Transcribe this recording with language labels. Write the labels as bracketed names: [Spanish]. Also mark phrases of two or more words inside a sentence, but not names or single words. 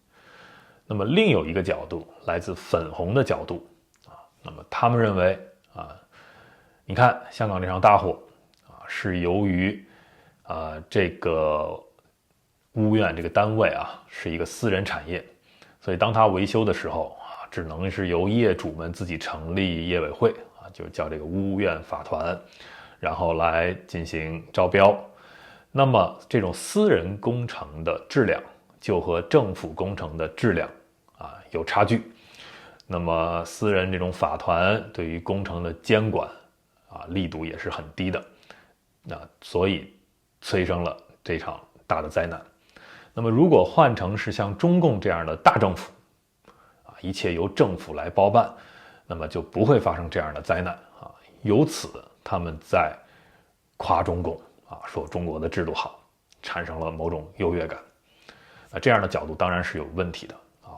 [Chinese] 那麼另有一個角度來自粉紅的角度啊，那麼他們認為啊，你看香港這場大火啊，是由於這個屋苑這個單位啊是一個私人產業，所以當它維修的時候啊，只能是由業主們自己成立業委會啊，就叫這個屋苑法团，然後來進行招標。那麼這種私人工程的質量就和政府工程的質量啊有差距。那麼私人這種法团對於工程的監管啊力度也是很低的，那所以催生了這场大的災難。那麼如果換成是像中共這樣的大政府啊，一切由政府來包辦，那麼就不会發生這樣的災難啊。由此他們在誇中共啊，說中國的制度好，產生了某種優越感。這樣的角度當然是有問題的啊。